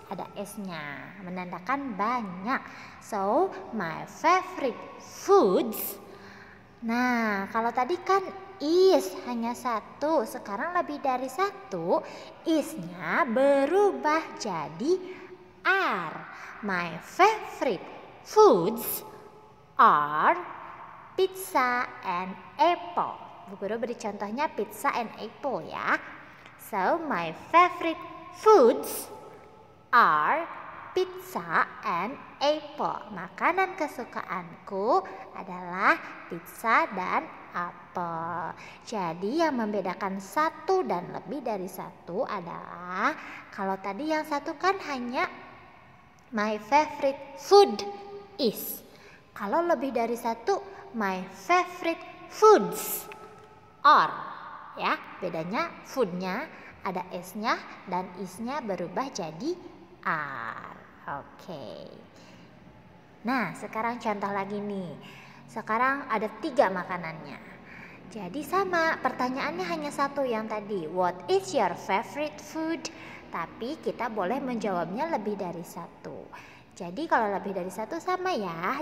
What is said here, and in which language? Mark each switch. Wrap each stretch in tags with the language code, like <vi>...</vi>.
<id>Ada S-nya, menandakan banyak.</id> <en>So, my favorite foods.</en> <id>Nah, kalau tadi kan is hanya satu, sekarang lebih dari satu, is-nya berubah jadi are.</id> <en>My favorite foods are pizza and apple. Bu Guru</en> <id>beri contohnya</id> <en>pizza and apple</en> <id>ya.</id> <en>So my favorite foods are pizza and apple.</en> <id>Makanan kesukaanku adalah pizza dan apel. Jadi yang membedakan satu dan lebih dari satu adalah kalau tadi yang satu kan hanya</id> <en>my favorite food is.</en> <id>Kalau lebih dari satu</id> <en>my favorite foods are.</en> <id>Ya, bedanya foodnya ada s-nya dan is-nya berubah jadi are. Oke. Nah, sekarang contoh lagi nih. Sekarang ada 3 makanannya. Jadi sama, pertanyaannya hanya satu yang tadi.</id> <en>What is your favorite food?</en> <id>Tapi kita boleh menjawabnya lebih dari satu. Jadi kalau lebih dari satu sama ya.</id>